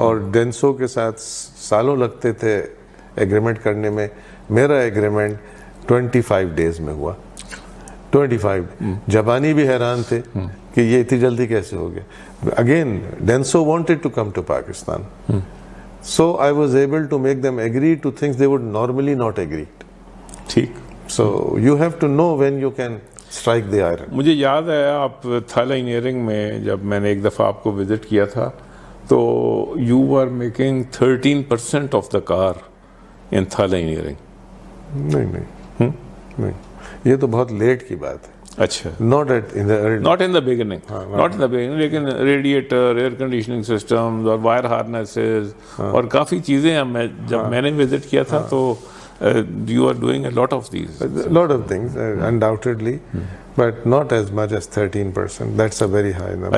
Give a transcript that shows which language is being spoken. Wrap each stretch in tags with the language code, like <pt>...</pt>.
<ur>اور ڈینسو کے ساتھ سالوں لگتے تھے ایگریمنٹ کرنے میں. میرا ایگریمنٹ 25 days میں ہوا. 25. جاپانی بھی حیران تھے کہ یہ اتنی جلدی کیسے ہو گیا.</ur> <en>Again Denso wanted to come to Pakistan. So I was able to make them agree to things they would normally not agree.</en> <ur>ٹھیک.</ur> <en>So you have to know when you can strike the iron.</en> <ur>مجھے یاد ہے آپ تھل engineering میں جب میں نے ایک دفعہ آپ کو وزٹ کیا تھا تو</ur> <en>You are making 13% of the car in Thal engineering.</en> <ur>نہیں, یہ تو بہت لیٹ کی بات ہے. اچھا.</ur> <en>Not in the</en> <ur>beginning, لیکن ریڈیٹر, ایئر کنڈیشننگ سسٹمز اور وائر ہارنیسز اور کافی چیزیں جب میں نے وزٹ کیا تھا تو</ur> <en>you are doing a lot of these. A lot of things, undoubtedly, but not as much as 13%. That's a very high number.</en>